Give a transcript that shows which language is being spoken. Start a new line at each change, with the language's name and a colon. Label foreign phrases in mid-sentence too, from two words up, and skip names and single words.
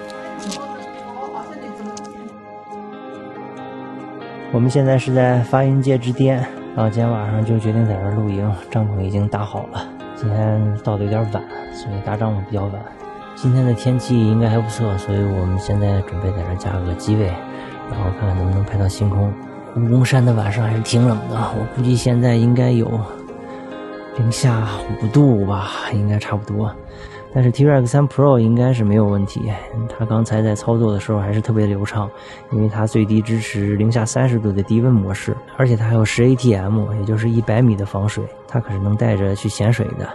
Chinese: 我們現在是在發雲界之巔，然後今天晚上就決定在這兒露營，帳篷已經搭好了。今天到的有點晚，所以搭帳篷比較晚。今天的天氣應該還不錯，所以我們現在準備在這兒加個機位，然後看看能不能拍到星空。蜈蚣山的晚上還是挺冷的，我估計現在應該有-5度吧，應該差不多。但是 T-Rex 3 Pro 應該是沒有問題，它剛才在操作的時候還是特別流暢，因為它最低支持-30度的低溫模式，而且它還有10 ATM， 也就是100米的防水，它可是能帶着去潛水的。